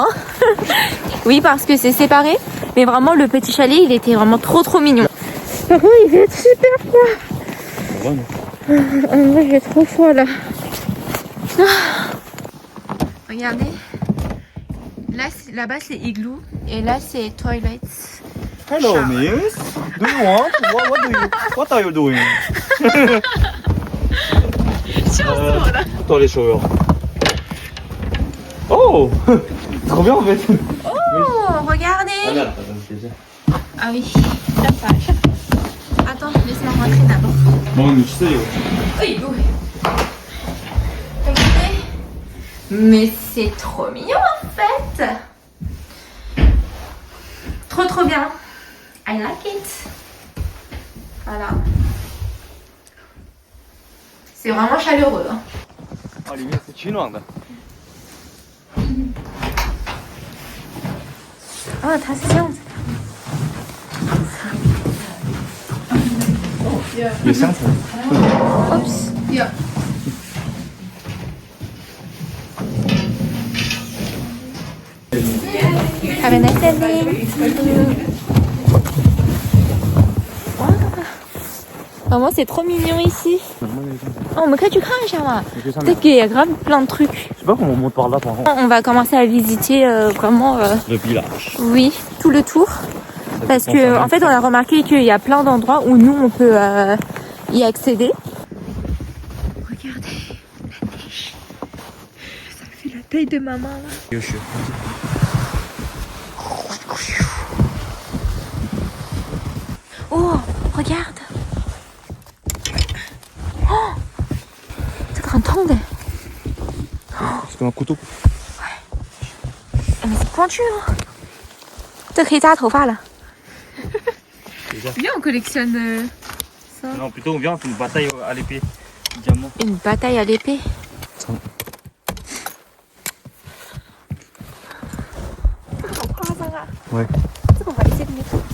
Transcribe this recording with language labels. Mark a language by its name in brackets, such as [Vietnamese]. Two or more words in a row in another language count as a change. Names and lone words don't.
[French] Oui, parce que c'est séparé. Mais vraiment, le petit chalet, il était vraiment trop, trop mignon. Par contre, il fait super froid. Moi, j'ai trop froid, là. Regardez. Là-bas, c'est igloo. Et là, c'est toilets. [English] Hello, miss. Do you want? What are you doing? Toilet shower. [French] Oh, trop bien en fait. Oh, regardez. Ah oui, la page. Attends, laisse-moi rentrer d'abord. Bon, mais tu sais. Oui, oui. Regardez. Mais c'est trop mignon en fait. Trop trop bien. [English] I like it. [French] Voilà. C'est vraiment chaleureux. Hein. [Chinese] 啊，里面是取暖的。哦，它是这样子的。有香橙。 [English] Oups. Have a nice ending. [French] Vraiment, c'est trop mignon ici. Oh, [Chinese] 我们可以去看一下嘛。 [French] Peut-être qu'il y a grave plein de trucs. Je sais pas comment on monte par là par contre. On va commencer à visiter vraiment Le village. oui, tout le tour. Parce que en fait, on a remarqué qu'il y a plein d'endroits où nous on peut y accéder. Regardez la neige. Ça fait la taille de ma main là. Oh, regarde. Oh, c'est un tong. C'est comme un couteau. Mais c'est pointu hein. [Chinese] 这可以扎头发了。 [French] Viens, on collectionne ça. Non, plutôt on vient, on fait une bataille à l'épée. Diamant. Une bataille à l'épée. Ouais. On va essayer de mettre.